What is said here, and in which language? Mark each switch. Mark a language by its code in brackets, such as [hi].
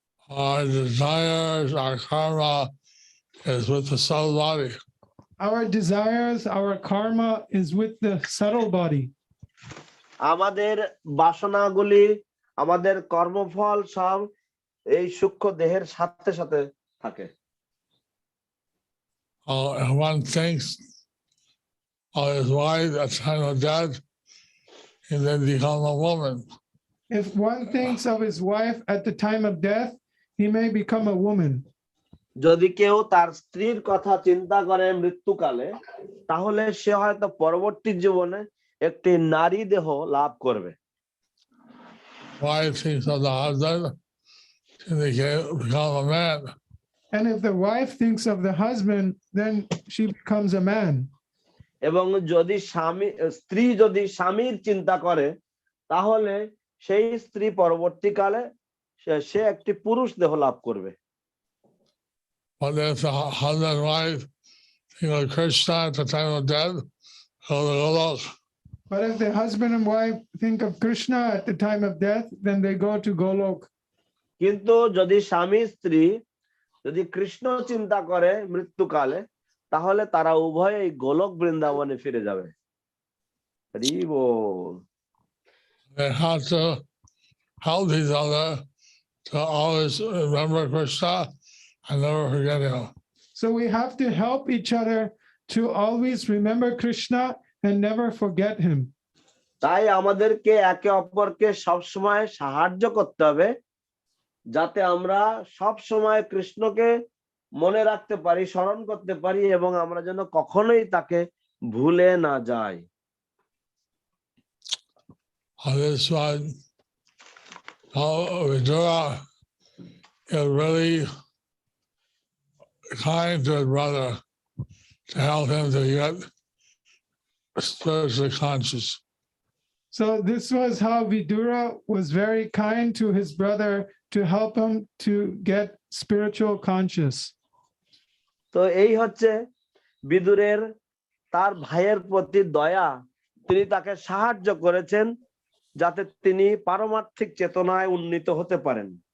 [en] Our desires, our karma is with the soul body. Our desires, our karma is with the subtle body. [bn] আমাদের বাসনাগুলি, আমাদের কর্মফল সব এই সূক্ষ্ম দেহের সাথে সাথে থাকে। [en] If one thinks of his wife at the time of death, he then become a woman. If one thinks of his wife at the time of death, he may become a woman. [bn] যদি কেউ তার স্ত্রীর কথা চিন্তা করে মৃত্যুকালে, তাহলে সে হয়তো পরবর্তী জীবনে একটি নারী দেহ লাভ করবে। [en] Wife thinks of the husband, he become a man. And if the wife thinks of the husband, then she becomes a man. [bn] এবং যদি স্ত্রী যদি স্বামীর চিন্তা করে, তাহলে সেই স্ত্রী পরবর্তীকালে সে একটি পুরুষ দেহ লাভ করবে। [en] But if the husband and wife think of Krishna at the time of death, But if the husband and wife think of Krishna at the time of death, then they go to Golok. [bn] কিন্তু যদি স্বামী স্ত্রী যদি কৃষ্ণ চিন্তা করে মৃত্যুকালে, তাহলে তারা উভয়ই গোলক বৃন্দাবনে ফিরে যাবে। হরি বল। [en] They have to help each other to always remember Krishna and never forget him. So we have to help each other to always remember Krishna and never forget him. [bn] তাই আমাদেরকে একে অপরকে সবসময় সাহায্য করতে হবে, যাতে আমরা সব সময় কৃষ্ণকে মনে রাখতে পারি, স্মরণ করতে পারি, এবং আমরা যেন কখনোই তাকে ভুলে না যাই। [en] This one, Vidura is really kind to his brother to help him to get spiritually conscious. So this was how Vidura was very kind to his brother to help him to get spiritual conscious. [bn] তো এই হচ্ছে বিদুরের তার ভাইয়ের প্রতি দয়া, তিনি তাকে সাহায্য করেছেন যাতে তিনি পারমার্থিক চেতনায় উন্নীত হতে পারেন।